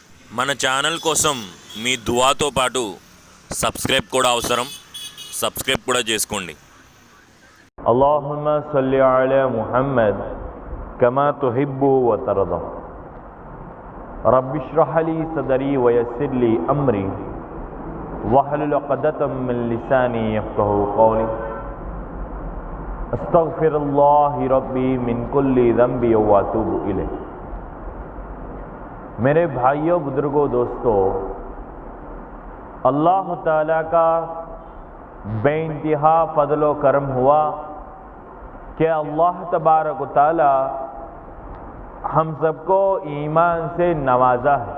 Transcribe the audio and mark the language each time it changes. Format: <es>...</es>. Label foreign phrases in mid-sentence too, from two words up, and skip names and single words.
<te>మన ఛానల్ కోసం మీ దువాతో పాటు సబ్స్క్రైబ్ కూడా అవసరం. సబ్స్క్రైబ్ కూడా చేసుకోండి.</te> <ar>اللهم صل على محمد كما تحب وترضى رب اشرح لي صدري ويسر لي امري واحلل عقدة من لساني يفقهوا قولي استغفر الله ربي من كل ذنب واتوب الیہ.</ar> <ur>میرے بھائیوں، بزرگوں، دوستوں، اللہ تعالیٰ کا بے انتہا فضل و کرم ہوا کہ اللہ تبارک و تعالی ہم سب کو ایمان سے نوازا ہے.</ur>